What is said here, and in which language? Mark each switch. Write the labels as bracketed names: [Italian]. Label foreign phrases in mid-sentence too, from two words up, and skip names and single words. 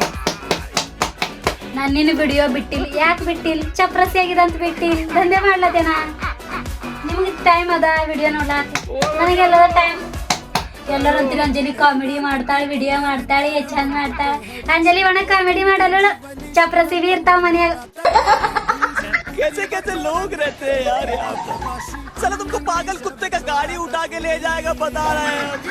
[Kannada] ನಾನು ನಿನ್ನ ವಿಡಿಯೋ ಬಿಟ್ಟಿಲ್ಲ, ಯಾಕೆ ಬಿಟ್ಟಿಲ್ಲ? ಚಪ್ರಸಿ ಆಗಿದೆ ಅಂತ ಬಿಟ್ಟಿಲ್ಲ, ದಂಧೆ ಮಾಡ್ಲತ್ತೇನ? ನಿಮ್ಗೆ ಟೈಮ್ ಅದ ವಿಡಿಯೋ ನೋಡ್ಲಾಕ, ನನಗೆಲ್ಲ ಟೈಮ್. ಎಲ್ಲರೂ ಅಂತೀವಿ ಅಂಜಲಿ ಕಾಮಿಡಿ ಮಾಡ್ತಾಳೆ, ವಿಡಿಯೋ ಮಾಡ್ತಾಳೆ, ಚಂದ ಮಾಡ್ತಾಳೆ. ಅಂಜಲಿ ಒಣ ಕಾಮಿಡಿ ಮಾಡಲ್ಲ, ಚಪ್ರಸಿ ಬಿ ಇರ್ತಾವ ಮನ್ಯಾಗ. [Hindi] कैसे कैसे लोग रहते हैं यार यहाँ पर। साला तुमको पागल कुत्ते का गाड़ी उठा के ले जाएगा, बता रहे हैं।